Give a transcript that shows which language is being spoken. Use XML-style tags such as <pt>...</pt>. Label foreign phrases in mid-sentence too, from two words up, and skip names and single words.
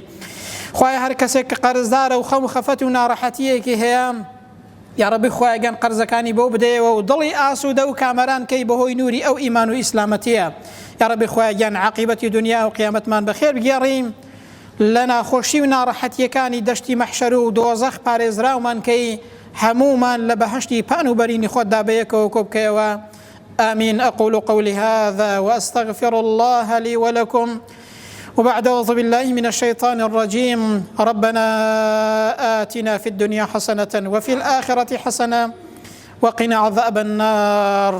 <ckb>خوای هەر کەسێک کە قەرزدارە و خەم و خەفەت و ناڕەحەتیەکی هەیە، یا ڕەبی خوایان قەرزەکانی بۆ بدەیەوە و دڵی ئاسوودە و کامەران کەی بەهۆی نووری ئەو ئیمان و ئیسلامەتیە.</ckb> <ar>یا ڕەبی</ar> <ckb>خوایان عاقیبەتی دنیا و قیامەتمان بەخێر بگێڕین، لە ناخۆشی و ناڕەحەتیەکانی دەشتی مەحشەر و دۆزەخ پارێزراومان کەی، هەمومان لە بەهەشتی پان و بەرینی خۆتدا بەیەکەوە کۆ بکەیەوە.</ckb> <ar>آمين. أقول قولي هذا وأستغفر الله لي ولكم، وبعد أعوذ بالله من الشيطان الرجيم. ربنا آتنا في الدنيا حسنة وفي الآخرة حسنة وقنا عذاب النار.</ar>